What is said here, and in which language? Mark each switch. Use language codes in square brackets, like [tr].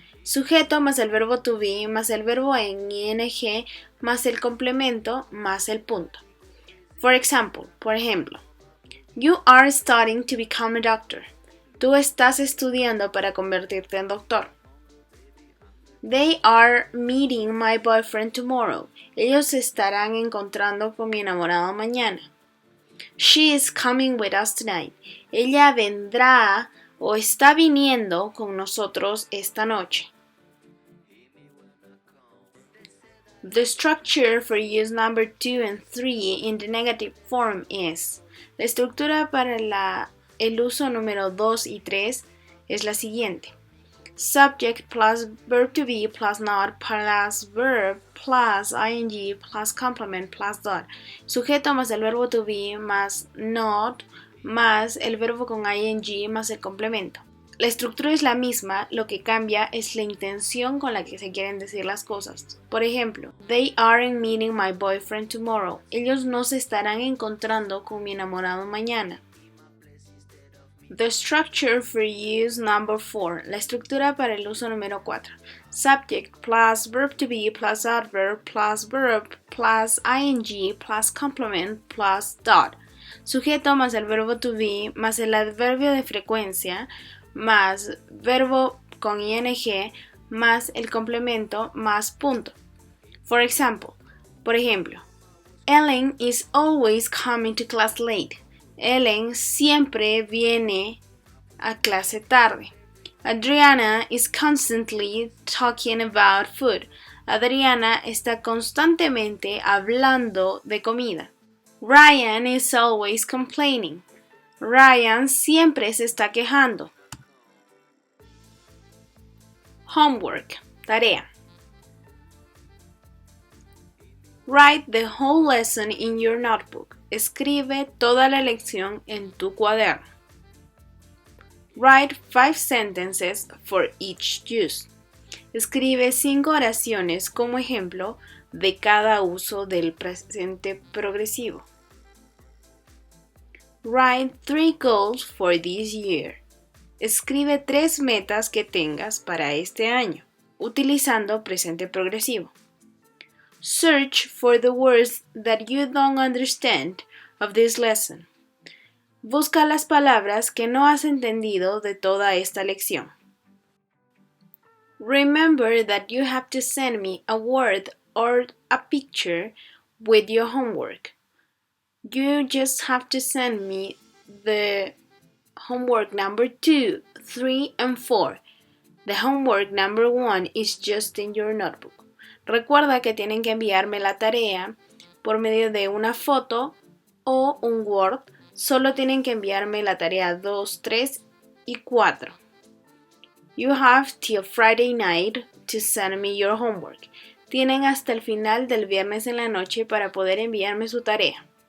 [es] Sujeto más el verbo to be más el verbo en ing más el complemento más el punto. [en] For example, [es] por ejemplo, [en] you are studying to become a doctor. [es] Tú estás estudiando para convertirte en doctor. [en] They are meeting my boyfriend tomorrow. [es] Ellos se estarán encontrando con mi enamorado mañana. [en] She is coming with us tonight. [es] Ella vendrá o está viniendo con nosotros esta noche. [en] The structure for use number 2 and 3 in the negative form is. [es] La estructura para el uso número 2 y 3 es la siguiente. [en] Subject plus verb to be plus not plus verb plus ing plus complement plus dot. [es] Sujeto más el verbo to be más not más el verbo con ing más el complemento. La estructura es la misma, lo que cambia es la intención con la que se quieren decir las cosas. Por ejemplo, [en] they aren't meeting my boyfriend tomorrow. [es] Ellos no se estarán encontrando con mi enamorado mañana. [en] The structure for use number 4. [es] La estructura para el uso número 4. [en] Subject plus verb to be plus adverb plus verb plus ing plus complement plus dot. [es] Sujeto más el verbo to be más el adverbio de frecuencia más verbo con ing más el complemento más punto. [en] For example, [es] por ejemplo, [en] Ellen is always coming to class late. [es] Ellen siempre viene a clase tarde. [en] Adriana is constantly talking about food. [es] Adriana está constantemente hablando de comida. [en] Ryan is always complaining. [es] Ryan siempre se está quejando. [en] Homework, tarea. Write the whole lesson in your notebook. [es] Escribe toda la lección en tu cuaderno. [en] Write 5 sentences for each use. [es] Escribe 5 oraciones como ejemplo de cada uso del presente progresivo. [en] Write 3 goals for this year. [es] Escribe 3 metas que tengas para este año, utilizando presente progresivo. [en] Search for the words that you don't understand of this lesson. [es] Busca las palabras que no has entendido de toda esta lección. [en] Remember that you have to send me a word or a picture with your homework. You just have to send me the homework number 2, 3, and 4. The homework number 1 is just in your notebook. [es] Recuerda que tienen que enviarme la tarea por medio de una foto o un Word. Solo tienen que enviarme la tarea 2, 3 y 4. [en] You have till Friday night to send me your homework. [es] Tienen hasta el final del viernes en la noche para poder enviarme su tarea.